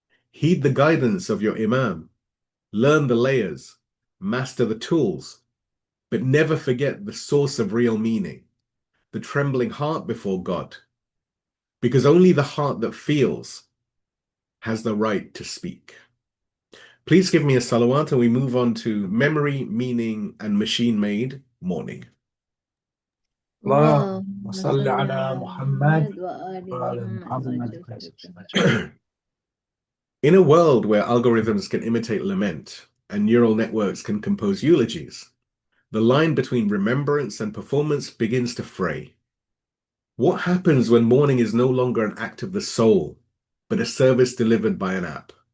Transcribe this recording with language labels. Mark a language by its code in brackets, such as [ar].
[en] Heed the guidance of your Imam. Learn the layers, master the tools, but never forget the source of real meaning. the trembling heart before God, because only the heart that feels has the right to speak. Please give me a salawat and we move on to memory, meaning, and machine-made mourning. [ar] اللهم صل على محمد وآل محمد. [en] In a world where algorithms can imitate lament and neural networks can compose eulogies, the line between remembrance and performance begins to fray. What happens when mourning is no longer an act of the soul, but a service delivered by an app?